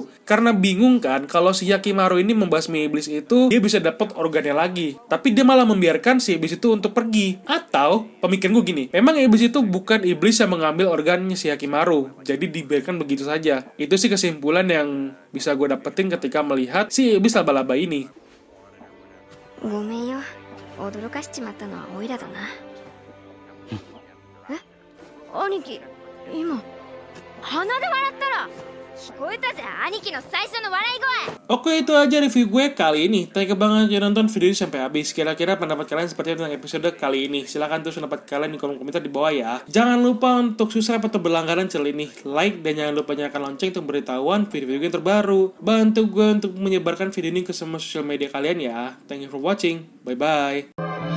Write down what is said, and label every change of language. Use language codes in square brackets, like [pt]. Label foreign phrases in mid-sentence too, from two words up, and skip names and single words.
[id] Karena bingung kan kalau si Hyakimaru ini membasmi iblis itu, dia bisa dapat organnya lagi. Tapi dia malah membiarkan si iblis itu untuk pergi. Atau, pemikiran gue gini, memang iblis itu bukan iblis yang mengambil organnya si Hyakimaru. Jadi dibiarkan begitu saja. Itu sih kesimpulan yang bisa gue dapetin ketika melihat si iblis laba-laba ini. [ja] ごめんよ、驚かしちまったのはオイラだな。兄貴、今鼻で笑ったら聞こえたぜ、兄貴の最初の笑い声。 [id] Oke, itu aja review gue kali ini. [en] Thank you [id] banget yang nonton video ini sampai habis. Kira-kira pendapat kalian seperti apa tentang episode kali ini? Silahkan tulis pendapat kalian di kolom komentar di bawah ya. Jangan lupa untuk subscribe atau berlangganan channel ini, like, dan jangan lupa nyalakan lonceng untuk memberitahuan video-video yang terbaru. Bantu gue untuk menyebarkan video ini ke semua sosial media kalian ya. [en] Thank you for watching. Bye-bye.